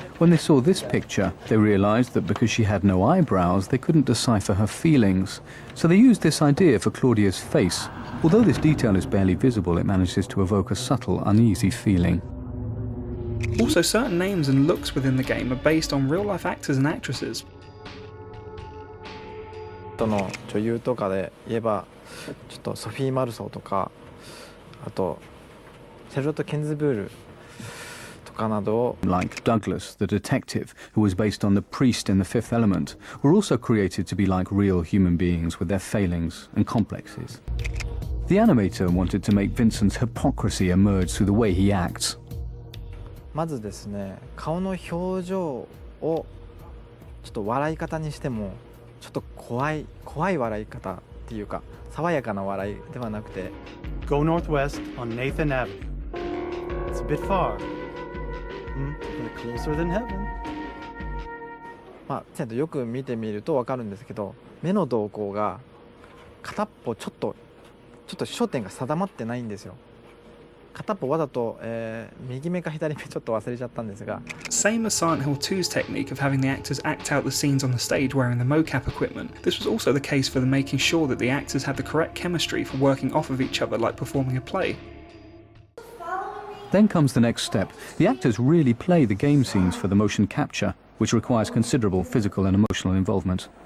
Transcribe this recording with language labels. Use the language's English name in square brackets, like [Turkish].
[English] When they saw this picture, they realised that because she had no eyebrows, they couldn't decipher her feelings. So they used this idea for Claudia's face. Although this detail is barely visible, it manages to evoke a subtle, uneasy feeling. Also, certain names and looks within the game are based on real-life actors and actresses. [Japanese] の女優とかで言えばちょっとソフィー・マルソーとかあとシャルロット・ケンズブールとかなどを [English] Like Douglas, the detective, who was based on the priest in The Fifth Element, were also created to be like real human beings with their failings and complexes. The animator wanted to make Vincent's hypocrisy emerge through the way he acts. [Japanese] まずですね、顔の表情をちょっと笑い方にしてもちょっと怖い笑い方っていうか爽やかな笑いではなくて [English] Go northwest on Nathan Avenue. It's a bit far. But closer than heaven. [Japanese] まあちゃんとよく見てみると分かるんですけど、目の動向が片っぽちょっと焦点が定まってないんですよ。片っぽわざと、右目か左目ちょっと忘れちゃったんですが [English] Same as Silent Hill 2's technique of having the actors act out the scenes on the stage wearing the mocap equipment, this was also the case for the making sure that the actors had the correct chemistry for working off of each other like performing a play. Following me Then comes the next step. The actors really play the game scenes for the motion capture, which requires considerable physical and emotional involvement.